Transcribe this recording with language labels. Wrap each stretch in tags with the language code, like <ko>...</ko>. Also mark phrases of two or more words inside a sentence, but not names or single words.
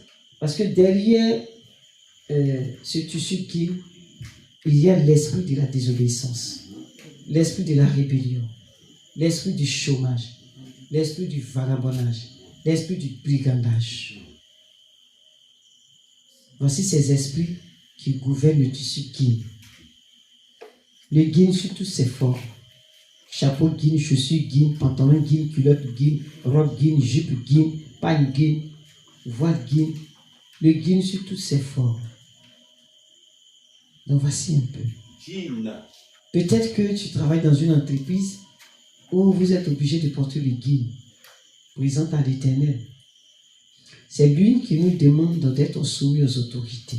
<fr>Parce que derrière ce tissu qui, il y a l'esprit de la désobéissance, l'esprit de la rébellion, l'esprit du chômage, l'esprit du vagabondage, l'esprit du brigandage. Voici ces esprits qui gouvernent le tissu guine. Le guine, surtout, c'est fort. Chapeau guine, chaussures guine, pantalon guine, culotte guine, robe guine, jupe guine, pagne guine, voile guine. Le guine, surtout, c'est fort. Donc voici un peu. Peut-être que tu travailles dans une entreprise où vous êtes obligé de porter le guine. Présente à l'Éternel. C'est lui qui nous demande d'être soumis aux autorités.</fr>